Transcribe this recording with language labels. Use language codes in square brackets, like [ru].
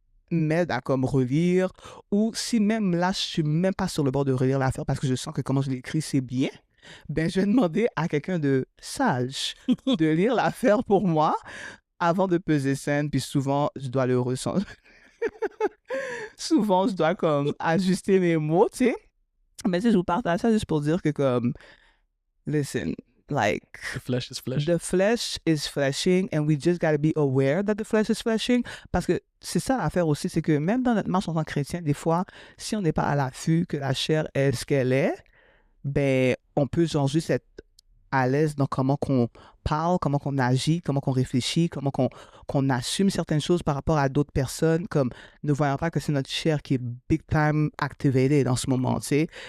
[fr] m'aide à comme relire, ou si même là, je suis même pas sur le bord de relire l'affaire parce que je sens que comment je l'écris, c'est bien, ben je vais demander à quelqu'un de sage de lire l'affaire pour moi avant de peser scène, puis souvent, je dois le ressentir. Souvent, je dois comme ajuster mes mots, tu sais. Mais si je vous partage ça juste pour dire que comme, [en] listen, like... The flesh is fleshing. The flesh is fleshing and we just gotta be aware that the flesh is fleshing. [fr] Parce que c'est ça l'affaire aussi, c'est que même dans notre marche en tant que chrétien, des fois, si on n'est pas à l'affût que la chair est ce qu'elle est, ben, on peut genre juste être à l'aise dans comment qu'on parle, comment qu'on agit, comment qu'on réfléchit, comment qu'on assume certaines choses par rapport à d'autres personnes, comme ne voyant pas que c'est notre chair qui est [en] big time activated [fr] en ce moment, tu sais.